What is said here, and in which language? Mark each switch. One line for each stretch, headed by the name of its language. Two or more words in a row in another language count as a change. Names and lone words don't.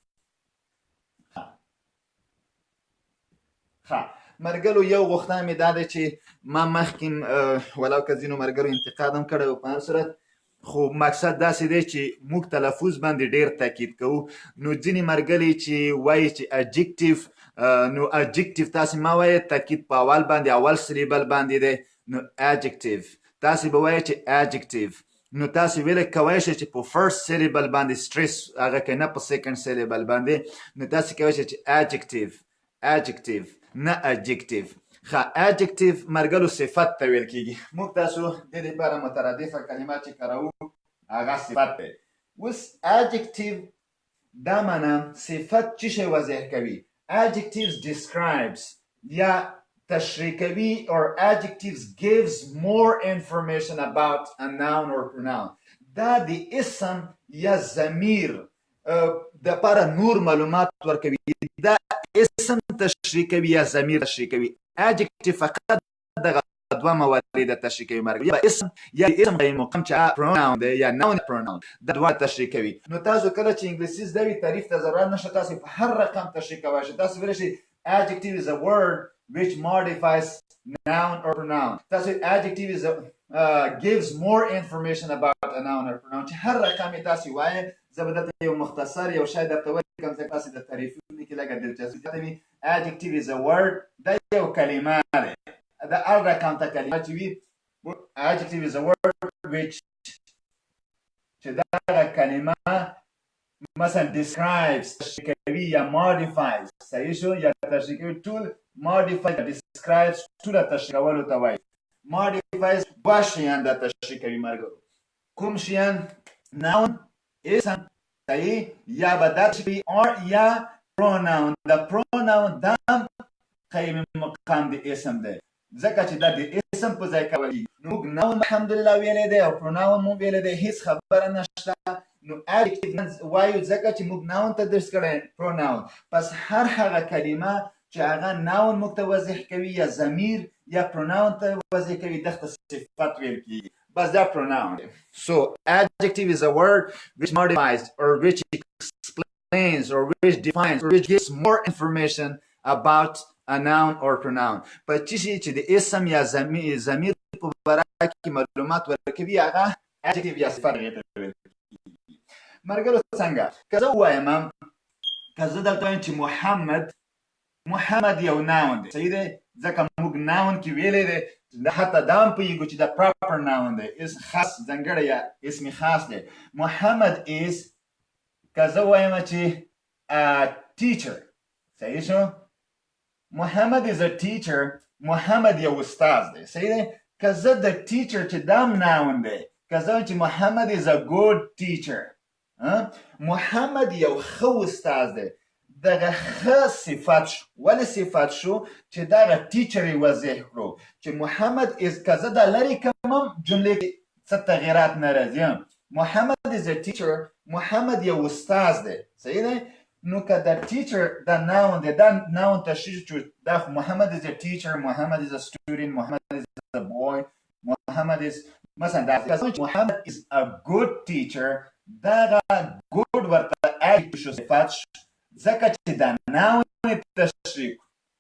Pashto: مرګلو یو غوښتنه مې دا ده چې ما مخکې ولو که ځینو مرګلو انتقاد هم کړی و، په هر صورت خو مقصد داسې دی چې موږ تلفظ باندې ډېر تاکید کوو. نو ځینې مرګلي چې وایي چې adjective، نو adjective تاسې مه وایئ، تاکید په اول باندې، اول سلیبل باندې دی. نو adjective تاسې به وایئ چې adjective. نو تاسې ویلی کولی شئ چې په
English: first syllable
Pashto: باندې سټریس هغه کوي، نه په
English: second syllable
Pashto: باندې. نو تاسې کولی شئ چې adjective نه adjective. adjective مرګلو صفت ته ویل کېږي. موږ تاسو د دې لپاره مترادفه کلمات چې کاروو هغه صفت دی. اوس adjective دا معنا صفت څه شی واضح کوي.
English: adjectives describes
Pashto: یا تشریح کوي،
English: or adjectives gives more information about a noun or pronoun.
Pashto: دا د اسم یا ضمیر د لپاره نور معلومات ورکوي. دا اسم تشریح کوي یا ضمیر تشریح کوي. adjective فقط دغه دوه موارد تشریح کوي. مرګ یا اسم یا اسم غیر مقام چې pronoun دی یا
English: noun pronoun،
Pashto: دا دوه تشریح کوي. نو تاسو کله چې انګلیسي زده وي تعریف ته ضرورت نشته، تاسو په هر رقم تشریح کولی شئ. تاسو ویلی شئ
English: adjective is a word which modifies noun or pronoun. تاسو adjective is gives more information about a noun or pronoun.
Pashto: چې هر رقم یې تاسو وایئ. زه به دلته یو مختصر یو شی درته ولیکم چې تاسو د تعریفونو کې لږه دلچسپي زیاته وي.
English: adjective is a word،
Pashto: دا یو کلمه دی. د هر رقم ته کلمه چې وي
English: adjective is a word which
Pashto: چې دغه کلمه مثلا describes تشریح کوي یا modifies، صحیح شو، یا تشریح کوي. ټول
English: modifies describes
Pashto: ټوله تشریح کولو ته وایي. modifies دوه شیان دا تشریح کوي. مرګرو کوم شیان؟ noun اسم، صحیح، یا به دا تشریح or یا pronoun. د pronoun دا قیم مقام د اسم دی، ځکه چې دا د اسم په ځای کوي. نو موږ noun الحمدلله ویلی دی او pronoun مو ویلی دی، هیڅ خبره نشته. نو adjective وایو ځکه چې موږ noun ته درس کړی pronoun. پس هر هغه کلمه چې هغه noun موږ ته وضح کوي یا ضمیر یا pronoun ته وضح کوي دغه صفت ویل کېږي. بس دا pronoun.
English: So adjective is a word which modifies or which explains or which defines or which gives more information about a noun or pronoun.
Pashto: په چی شي چې د اسم یا ضمیر په باره کې معلومات ورکوي هغه adjective یا صفت هغې ته ویل کېږي. مرګلو څنګه که زه ووایم، که زه دلته وایم چې محمد یو noun دی، صحیح دی، ځکه موږ noun کې ویلی دی. حتی دا هم پوهېږو چې دا
English: proper noun
Pashto: دی، خاص ځانګړی یا اسم خاص دی. محمد is، که زه ووایم چې teacher، صحیح شو، محمد
English: is a teacher،
Pashto: محمد یو استاد دی، صحیح دی. که زه د teacher چې دا هم noun دی، که زه وایم چې محمد
English: is a good teacher،
Pashto: محمد یو ښه استاد دی، دغه ښه صفت شو. ولې صفت شو؟ چې دغه ټیچر یې واضح کړو چې محمد is، که زه دا لرې کړم هم جملې کې څه تغیرات نه راځي.
English: محمد is a teacher،
Pashto: محمد یو استاد دی، صحیح دی. نو که دا ټیچر دا noun دی، دا noun تشریح شو، دا محمد
English: is a teacher،
Pashto: محمد
English: is a student،
Pashto: محمد
English: is a boy،
Pashto: محمد is مثلا دا. که زه محمد
English: is a good teacher،
Pashto: دغه good ورته adjective شو، صفت شو، ځکه چې دا noun تشریح کړو.